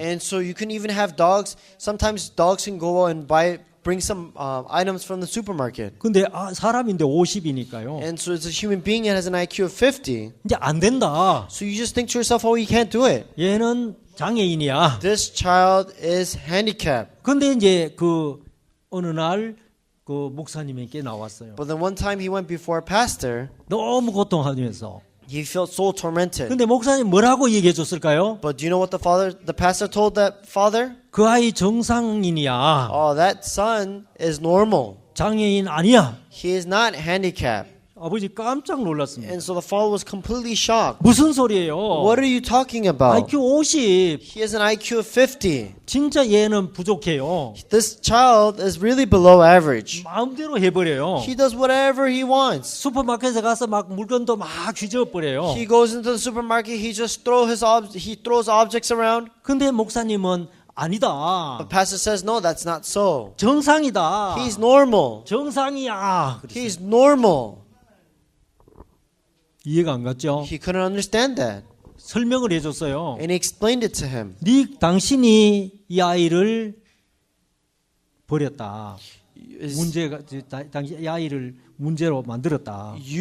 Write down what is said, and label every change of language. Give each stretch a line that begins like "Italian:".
English: And so you can even have dogs. Sometimes dogs can go and bring some items from the supermarket.
Korean: 근데 사람인데 50이니까요.
English: And so it's a human being that has an IQ of 50.
Korean: 이제 안 된다.
English: So you just think to yourself, oh, he can't do it.
Korean: 얘는 장애인이야.
English: This child is handicapped.
Korean: 근데 이제 어느 날 목사님에게 나왔어요.
English: But then one time he went before a pastor.
Korean: 너무 고통하면서.
English: He felt so tormented.
Korean: 근데 목사님 뭐라고 얘기해 줬을까요?
English: But do you know what the pastor told that father?
Korean: 그 아이 정상인이야.
English: Oh, that son is normal.
Korean: 장애인 아니야.
English: He is not handicapped.
Korean: 아버지 깜짝 놀랐습니다.
English: And so the father was completely shocked.
Korean: 무슨 소리예요?
English: What are you talking about?
Korean: IQ 50.
English: He has an IQ of 50.
Korean: 진짜 얘는 부족해요.
English: This child is really below average.
Korean: 마음대로 해버려요.
English: He does whatever he wants.
Korean: 슈퍼마켓에 가서 막 물건도 막 휘저어버려요.
English: He goes into the supermarket, he just throws objects around.
Korean: 근데 목사님은 아니다.
English: But pastor says, no, that's not so.
Korean: 정상이다.
English: He's normal.
Korean: 정상이야.
English: He's normal.
Korean: 이해가 안 갔죠?
English: He couldn't understand that.
Korean: 설명을 해줬어요.
English: And he explained it to him.
Korean: 당신이 이 아이를 버렸다. 문제가 당신 이 아이를 문제로 만들었다.